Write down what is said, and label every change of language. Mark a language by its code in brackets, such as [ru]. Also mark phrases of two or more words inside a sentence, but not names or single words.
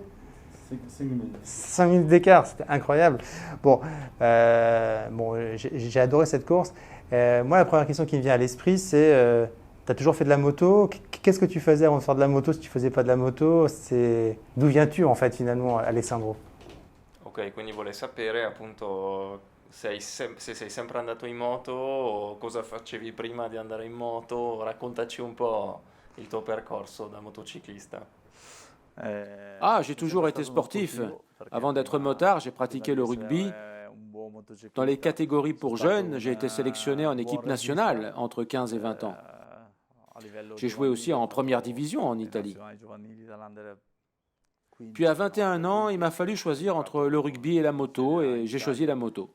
[fr] 5 minutes. 5 minutes d'écart, c'était incroyable. Bon, j'ai adoré cette course. Moi, la première question qui me vient à l'esprit, c'est tu as toujours fait de la moto. Qu'est-ce que tu faisais avant de faire de la moto si tu ne faisais pas de la moto? D'où viens-tu en fait finalement, Alessandro? [it] Ok, quindi vuole sapere appunto se sei sempre andato in moto o cosa facevi prima di andare in moto. Raccontaci un po' il tuo percorso da motociclista. [fr] J'ai toujours été sportif. Avant d'être motard, j'ai pratiqué le rugby. Dans les catégories pour jeunes, j'ai été sélectionné en équipe nationale entre 15 et 20 ans. J'ai joué aussi en première division en Italie. Puis à 21 ans, il m'a fallu choisir entre le rugby et la moto et j'ai choisi la moto.